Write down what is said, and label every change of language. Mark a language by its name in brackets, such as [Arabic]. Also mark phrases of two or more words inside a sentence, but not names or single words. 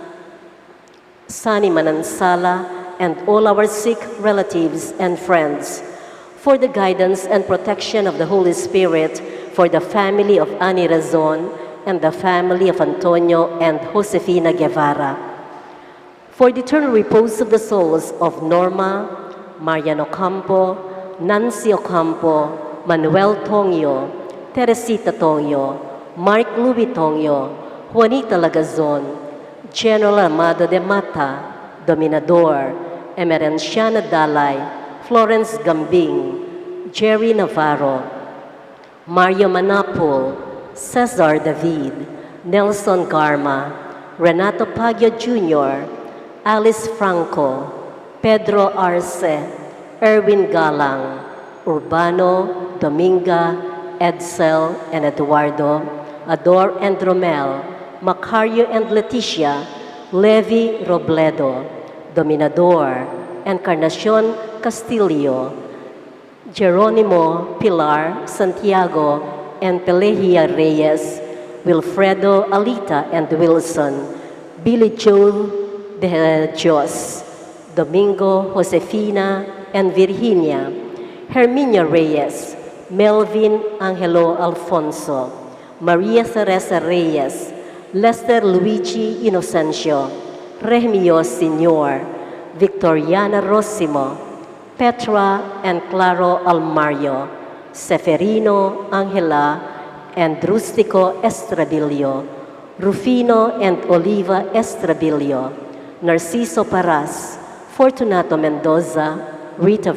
[English] and all our sick relatives and friends, for the guidance and protection of the Holy Spirit, for the family of Ani Razon and the family of Antonio and Josefina Guevara, for the eternal repose of the souls of Norma, Mariano Campo, Nancy Ocampo, Manuel Tongyo, Teresita Tongyo, Mark Louis Tongyo, Juanita Lagazon, General Amado de Mata, Dominador, Emerenciana Dalay, Florence Gambing, Jerry Navarro, Mario Manapul, Cesar David, Nelson Garma, Renato Pagio Jr., Alice Franco, Pedro Arce, Erwin Galang, Urbano, Dominga, Edsel and Eduardo, Ador and Romel, Macario and Leticia, Levi Robledo, Dominador, Encarnacion Castillo, Jeronimo Pilar Santiago and Pelejia Reyes, Wilfredo Alita and Wilson, Billy Joel De Dios, Domingo Josefina and Virginia, Herminia Reyes, Melvin Angelo Alfonso, Maria Teresa Reyes, Lester Luigi Inocencio, Remio Senior, Victoriana Rosimo, Petra and Claro Almario, Seferino Angela and Rustico Estrabilio, Rufino and Oliva Estrabilio, Narciso Paras, Fortunato Mendoza, Rita